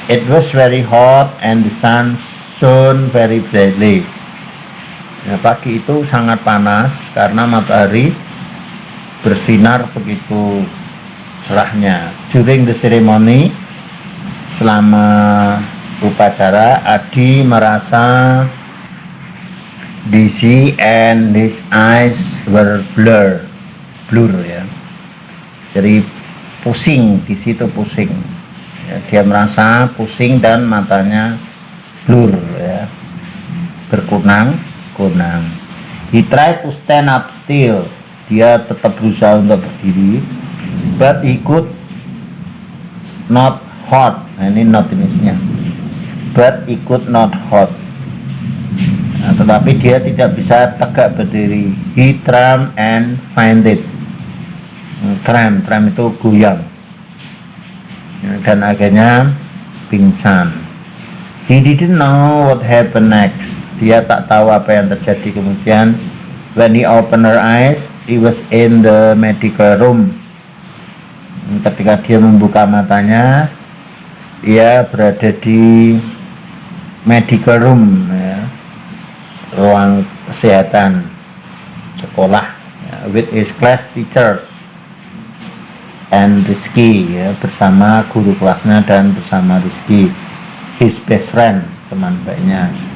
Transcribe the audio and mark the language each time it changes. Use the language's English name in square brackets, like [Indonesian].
[English] It was very hot and the sun shone very brightly. [Indonesian] Ya, pagi itu sangat panas karena matahari bersinar begitu cerahnya. [English] During the ceremony, [Indonesian] selama upacara, [English] Adi merasa dizzy and his eyes were blur ya. [Indonesian] Jadi pusing, di situ pusing. Ya, dia merasa pusing dan matanya blur ya, berkunang-kunang. [English] He tried to stand up still. [Indonesian] Dia tetap berusaha untuk berdiri, [English] but he could not hot. [Indonesian] Nah, ini not inisinya. [English] But he could not hot. [Indonesian] Nah, tetapi dia tidak bisa tegak berdiri. [English] He tramp and fainted. [Indonesian] Tram itu goyang. Dan akhirnya pingsan. [English] He didn't know what happened next. [Indonesian] Dia tak tahu apa yang terjadi kemudian. [English] When he opened her eyes, he was in the medical room. [Indonesian] Ketika dia membuka matanya, dia berada di medical room ya, ruang kesehatan sekolah ya, [English] with his class teacher and Rizky [Indonesian] ya, bersama guru kelasnya dan bersama Rizky, [English] his best friend, [Indonesian] teman baiknya.